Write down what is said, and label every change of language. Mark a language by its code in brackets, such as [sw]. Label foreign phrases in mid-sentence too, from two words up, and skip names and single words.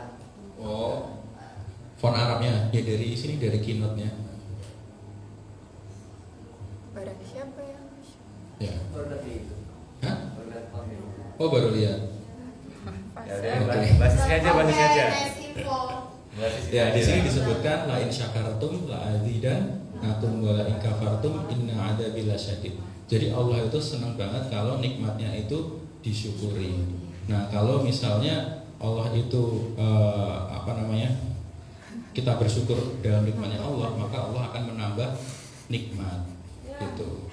[id] Oh, font Arabnya ya dari sini dari keynote-nya. Barang siapa yang Ya. Berarti itu. Hah? Berarti font itu. Oh, baru lihat. Ya udah, Oke. basisnya aja, basisnya aja. Ya, di sini disebutkan [ar] لئن شكرتم لأزيدنكم ولئن كفرتم إن عذابي لشديد. [id] Jadi Allah itu senang banget kalau nikmatnya itu disyukuri. Nah, kalau misalnya Allah itu kita bersyukur dalam nikmatnya Allah, maka Allah akan menambah nikmat. Gitu.